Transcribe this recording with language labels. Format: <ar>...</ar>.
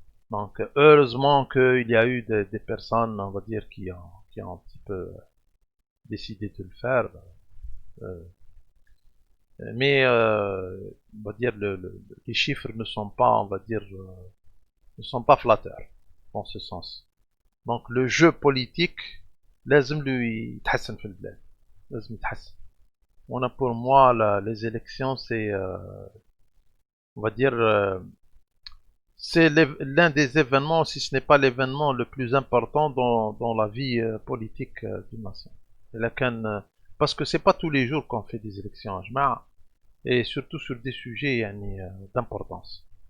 <fr>Donc heureusement qu'il y a eu des personnes, on va dire, qui ont un petit peu décidé de le faire. Euh, mais on va dire les chiffres ne sont pas, on va dire, ne sont pas flatteurs dans ce sens. Donc le jeu politique</fr> <ar>لازم له يتحسن في البلاد. لازم يتحسن.</ar> <fr>On a pour moi les élections, c'est on va dire c'est l'un des événements, si ce n'est pas l'événement le plus important dans la vie politique d'une nation. Parce que c'est pas tous les jours qu'on fait des élections, et surtout sur des sujets d'importance.</fr>